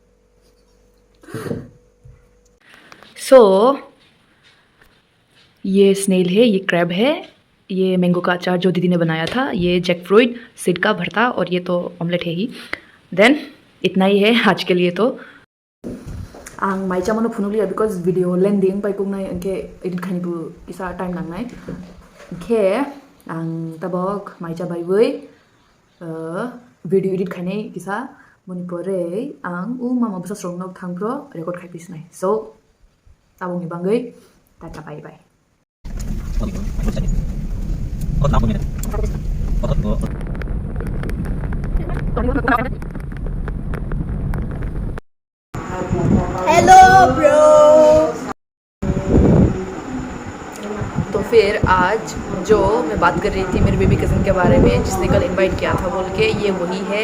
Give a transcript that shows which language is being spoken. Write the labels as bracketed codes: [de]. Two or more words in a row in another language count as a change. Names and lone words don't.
[hi] सो ये स्नेल है, ये क्रैब है, ये मैंगो का अचार जो दीदी ने बनाया था, ये [en] jack fruit seed [hi] का भरता, और ये तो ऑमलेट है ही. देन इतना ही है आज के लिए. [brx] तो आं माइचा मनो फुनु लिया [en] because video lending [brx] पाई पुंगनाय अंके एडिट खानिबो किसा टाइम नांनाय अंके आं तबक माइचा बायबै [en] video edit [brx] खानाय किसा मनिपरे आं उ मामा बुसा स्रंगनाव थांप्रो रेकर्ड खाइपिसनाय. सो ताबंनि बांगै टाटा [en] bye bye. hello bro. [hi] तो फिर आज जो मैं बात कर रही थी मेरे [en] baby cousin [hi] के बारे में, जिसने कल इनवाइट किया था बोल के, ये वही है.